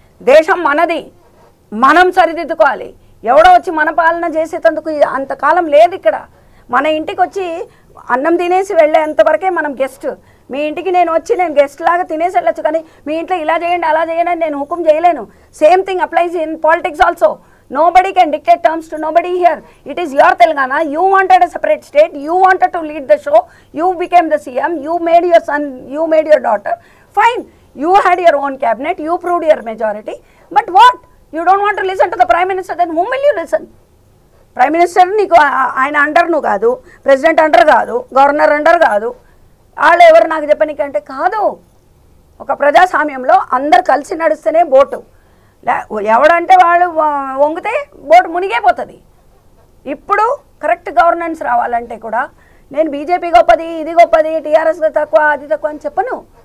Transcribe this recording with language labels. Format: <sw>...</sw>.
<te>దేశం మనది, మనం సరిదిద్దుకోవాలి. ఎవడో వచ్చి మన పాలన చేసేటందుకు అంతకాలం లేదు ఇక్కడ. మన ఇంటికి వచ్చి అన్నం తినేసి వెళ్ళేంతవరకే మనం గెస్ట్. మీ ఇంటికి నేను వచ్చి నేను గెస్ట్ లాగా తినేసి వెళ్ళొచ్చు, కానీ మీ ఇంట్లో ఇలా చేయండి అలా చేయండి అని నేను హుకుం చేయలేను.</te> <en>Same thing applies in politics also. Nobody can dictate terms to nobody here. It is your Telangana. You wanted a separate state. You wanted to lead the show. You became the CM. You made your son, you made your daughter. Fine. You had your own cabinet. You proved your majority. But what? You don't want to listen to the Prime Minister. Then whom will you listen?</en> <te>Prime Minister నీకు ఆయన under నువ్వు కాదు, president under కాదు, governor under కాదు. వాళ్ళు ఎవరు నాకు చెప్పనీకంటే కాదు. ఒక ప్రజాస్వామ్యంలో అందరు కలిసి నడిస్తేనే బోటు. ఎవడంటే వాళ్ళు వంగితే బోటు మునిగైపోతుంది. ఇప్పుడు కరెక్ట్ గవర్నెన్స్ రావాలంటే కూడా నేను బీజేపీ గొప్పది, ఇది గొప్పది, టీఆర్ఎస్ తక్కువ, అది తక్కువ అని చెప్పను.</te>